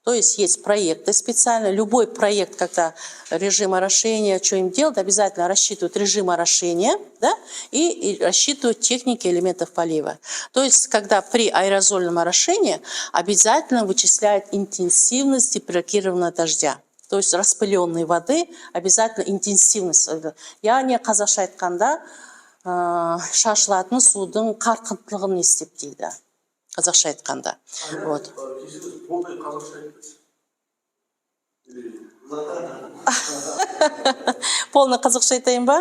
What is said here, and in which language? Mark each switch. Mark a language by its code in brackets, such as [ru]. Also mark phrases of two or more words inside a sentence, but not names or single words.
[ru] То есть проекты специально. Любой проект, когда режим орошения, что им делать, обязательно рассчитывают режим орошения, да, и рассчитывают техники элементов полива. То есть, когда при аэрозольном орошении обязательно вычисляют интенсивность депрекированного дождя. То есть распыленной воды обязательно интенсивность. [kk] Яғни қазақша айтқанда шашылатын судың қарқындылығын есептейді. Қазақша айтқанда. Вот. Полный қазақша айтайын ба?